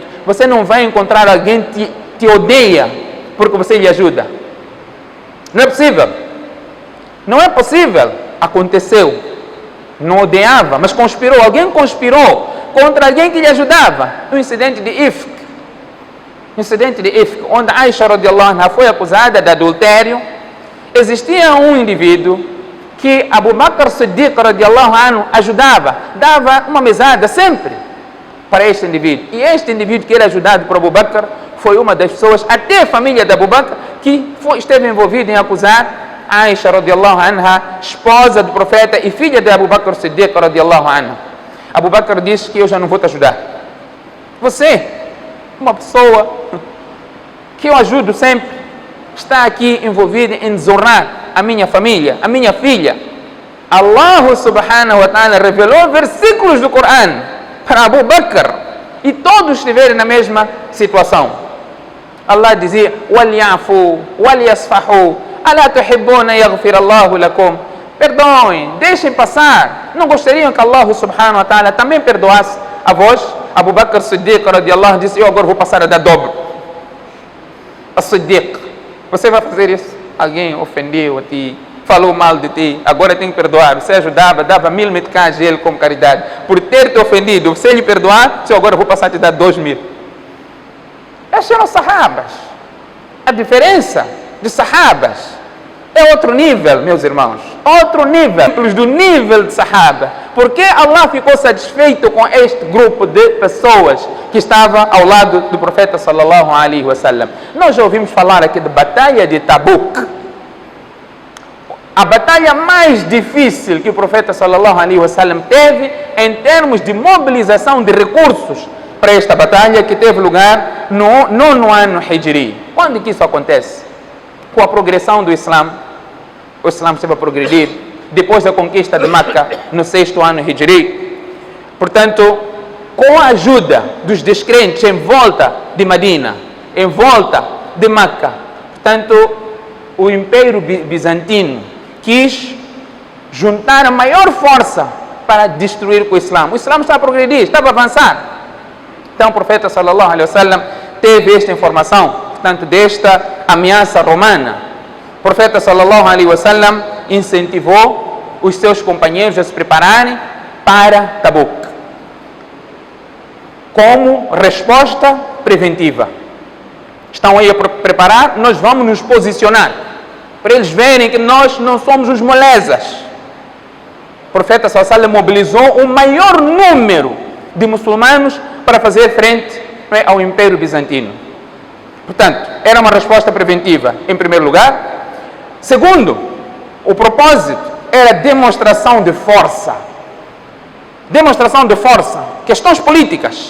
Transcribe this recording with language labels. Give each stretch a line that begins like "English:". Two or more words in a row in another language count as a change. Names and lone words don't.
Portuguese: Você não vai encontrar alguém que te odeia porque você lhe ajuda. Não é possível. Não é possível. Aconteceu. Não odiava, mas conspirou. Alguém conspirou contra alguém que lhe ajudava. Um incidente de Ifk. Onde Aisha
Arabic: رضي الله عنها
Portuguese: foi acusada de adultério. Existia um indivíduo que Abu Bakr Siddiq
Arabic: رضي الله عنه
Portuguese: ajudava, dava uma mesada sempre para este indivíduo. E este indivíduo que era ajudado por Abu Bakr foi uma das pessoas, até a família de Abu Bakr, que esteve envolvida em acusar Aisha
Arabic: رضي الله عنها,
Portuguese: esposa do profeta e filha de Abu Bakr Siddiq
Arabic: رضي الله عنه.
Portuguese: Abu Bakr disse que eu já não vou te ajudar. Você, uma pessoa que eu ajudo sempre, está aqui envolvida em desonrar a minha família, a minha filha. Allah
Arabic: سبحانه وتعالى
Portuguese: revelou versículos do Coran para Abu Bakr e todos estiverem na mesma situação. Allah dizia:
Arabic: "وليعفوا وليصفحوا ألا تحبون يغفر الله لكم."
Portuguese: Perdoem, deixem passar. Não gostariam que Allah
Arabic: سبحانه وتعالى
Portuguese: também perdoasse a vós? Abu Bakr Siddiq
Arabic: رضي الله عنه
Portuguese: disse: "Eu agora vou passar a dar dobro." A Siddiq, você vai fazer isso? Alguém ofendeu a ti, falou mal de ti, agora tem que perdoar. Você ajudava, dava 1000 meticais a ele como caridade. Por ter te ofendido, você lhe perdoar, se agora vou passar a te dar 2000. Esses eram sahabas. A diferença de sahabas é outro nível, meus irmãos. outro nível, do nível de Sahaba. Por que Allah ficou satisfeito com este grupo de pessoas que estava ao lado do profeta
Arabic: صلى الله عليه وسلم?
Portuguese: Nós já ouvimos falar aqui de batalha de Tabuk. A batalha mais difícil que o profeta
Arabic: صلى الله عليه وسلم
Portuguese: teve em termos de mobilização de recursos para esta batalha, que teve lugar no 9º ano Hijri. Quando que isso acontece? Com a progressão do Islã. O Islã esteve a progredir depois da conquista de Meca no 6º ano Hijri. Portanto, com a ajuda dos descrentes em volta de Medina, em volta de Meca, portanto, o Império Bizantino quis juntar a maior força para destruir o Islã. O Islã está a progredir, estava a avançar. Então o profeta
Arabic: صلى الله عليه وسلم
Portuguese: teve esta informação, portanto, desta ameaça romana. O profeta
Arabic: صلى الله عليه وسلم
Portuguese: incentivou os seus companheiros a se prepararem para Tabuk, como resposta preventiva. Estão aí a preparar, nós vamos nos posicionar, para eles verem que nós não somos os molezas. O profeta
Arabic: صلى الله عليه وسلم
Portuguese: mobilizou o maior número de muçulmanos para fazer frente ao Império Bizantino. Portanto, era uma resposta preventiva, em primeiro lugar. Segundo, o propósito era demonstração de força. Demonstração de força. Questões políticas.